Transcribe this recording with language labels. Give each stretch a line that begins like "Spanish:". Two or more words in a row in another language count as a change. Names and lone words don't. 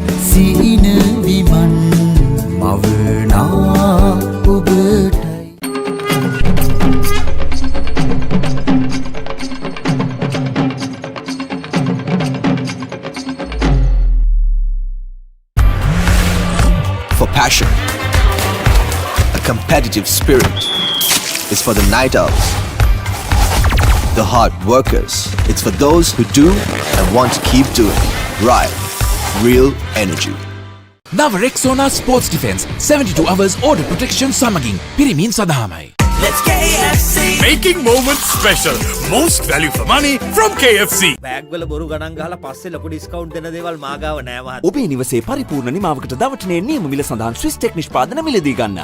Sinhala: සීන විමන් මවනා ඔබටයි.
English: For passion, a competitive spirit is for the night owls, the hard workers. It's for those who do and want to keep doing. Right. Real energy. Now Rexona Sports Defense 72 hours order protection
Sinhala: සමගින් පිරිමින් සදහමයි.
English: Let's KFC! Making moments special. Most value for money from KFC.
Sinhala: බෑග් වල බොරු ගණන් ගහලා පස්සේ ලොකු ඩිස්කවුන්ට් දෙන දේවල් මාගාව නෑ මහත්තයා. ඔබේ නිවසේ පරිපූර්ණ නිමාවකට දවටනේ නියම මිල සඳහන් ස්විස් ටෙක් නිෂ්පාදන මිලදී ගන්න.